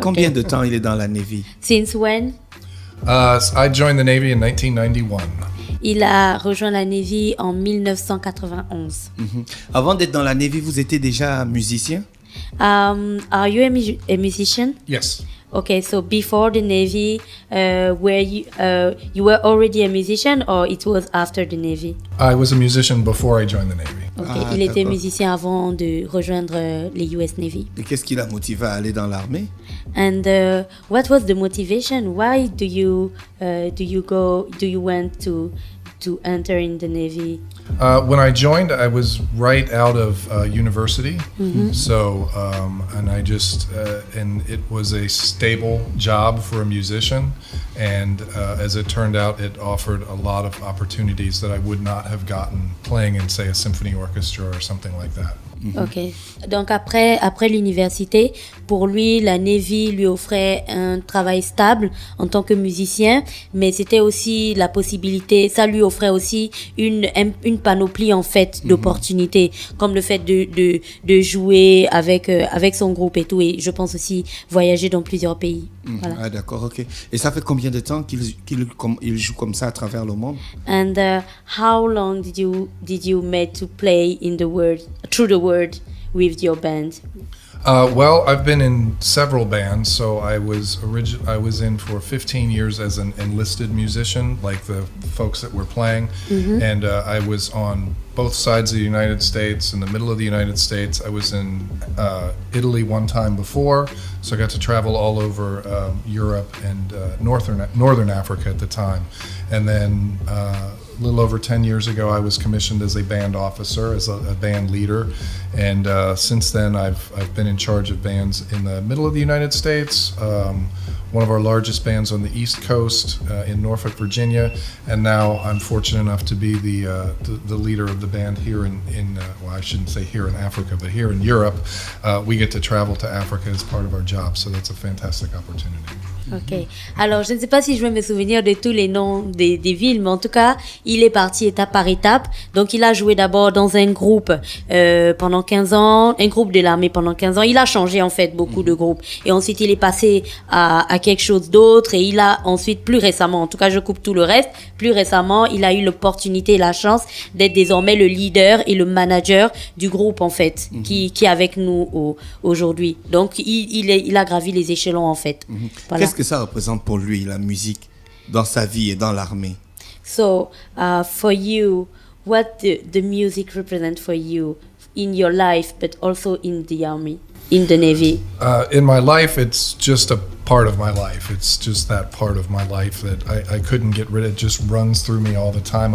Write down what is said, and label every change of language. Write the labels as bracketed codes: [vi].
[fr] Combien de temps il est dans la Navy? [en] Since when? I joined the Navy in 1991. [fr] Il a rejoint la Navy en 1991. Avant d'être dans la Navy, vous étiez déjà musicien? [en] Are you a musician? Yes. Okay, so before the Navy, were you were already a musician or it was after the Navy? I was a musician before I joined the Navy. [fr] Okay, il était musicien avant de rejoindre les US Navy. Et qu'est-ce qui l'a motivé à aller dans l'armée? [en] And what was the motivation? Why do you want to enter in the Navy? When I joined, I was right out of university. So, and I just, and it was a stable job for a musician. And as it turned out, it offered a lot of opportunities that I would not have gotten playing in, say, a symphony orchestra or something like that. Ok. [fr] Donc après l'université, pour lui, la Navy lui offrait un travail stable en tant que musicien, mais c'était aussi la possibilité, ça lui offrait aussi une panoplie en fait d'opportunités, comme le fait de jouer avec son groupe et tout, et je pense aussi voyager dans plusieurs pays. Voilà. Ah d'accord, ok. Et ça fait combien de temps qu'il joue comme ça à travers le monde? [en] And how long did you make to play through the world with your band? Well, I've been in several bands. So I was in for 15 years as an enlisted musician, like the folks that were playing, and I was on both sides of the United States. In the middle of the United States, I was in Italy one time before, so I got to travel all over Europe and northern Africa at the time, and then. A little over 10 years ago, I was commissioned as a band officer, as a band leader, and since then I've been in charge of bands in the middle of the United States, one of our largest bands on the East Coast in Norfolk, Virginia, and now I'm fortunate enough to be the leader of the band here in well, I shouldn't say here in Africa, but here in Europe. We get to travel to Africa as part of our job, so that's a fantastic opportunity. Ok. [fr] Alors, je ne sais pas si je vais me souvenir de tous les noms des villes, mais en tout cas, il est parti étape par étape. Donc, il a joué d'abord dans un groupe pendant 15 ans, un groupe de l'armée pendant 15 ans. Il a changé, en fait, beaucoup de groupes. Et ensuite, il est passé à quelque chose d'autre. Et il a ensuite, plus récemment, en tout cas, je coupe tout le reste, plus récemment, il a eu l'opportunité et la chance d'être désormais le leader et le manager du groupe, en fait, qui est avec nous aujourd'hui. Donc, il a gravi les échelons, en fait. Voilà. Qu'est-ce que ça représente pour lui, la musique, dans sa vie et dans l'armée? [en] So, for you, what the music represent for you in your life, but also in the army, in the Navy? In my life, it's just a part of my life. It's just that part of my life that I couldn't get rid of. It just runs through me all the time.